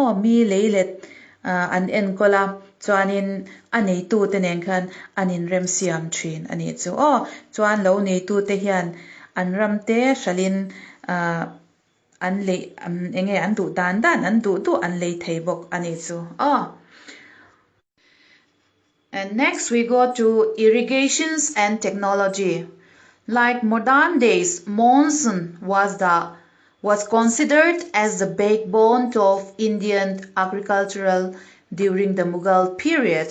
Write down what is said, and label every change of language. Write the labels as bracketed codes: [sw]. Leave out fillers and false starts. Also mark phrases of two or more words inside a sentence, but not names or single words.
[lus] mi leilet an en kola chuanin anei tu te nen khan anin rem siam thin ani chu chuan lo nei tu te hian an ram te shalin an le enge an du dan an du tu an lei thei bok ani chu [en] And next we go to irrigations and technology. Like modern days, monsoon was considered as the backbone of Indian agricultural during the Mughal period.